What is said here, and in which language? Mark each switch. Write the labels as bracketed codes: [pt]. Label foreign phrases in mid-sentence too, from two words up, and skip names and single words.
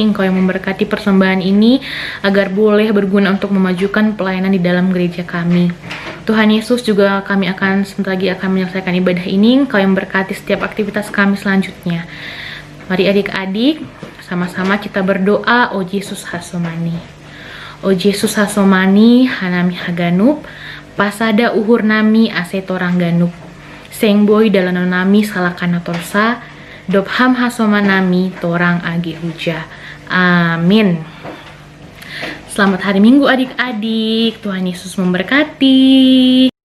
[id] Engkau yang memberkati persembahan ini agar boleh berguna untuk memajukan pelayanan di dalam gereja kami. Tuhan Yesus, juga kami akan sebentar lagi akan menyelesaikan ibadah ini. Engkau yang memberkati setiap aktivitas kami selanjutnya. Mari adik-adik, sama-sama kita berdoa. [bts] O Yesus Hasomani, O Yesus Hasomani, Hanami Haganup, Pasada uhur nami asetorang ganup, Sengboy dalano nami salakana torsa, Dobham hasomanami torang age huja. [id] Amin. Selamat hari Minggu adik-adik. Tuhan Yesus memberkati.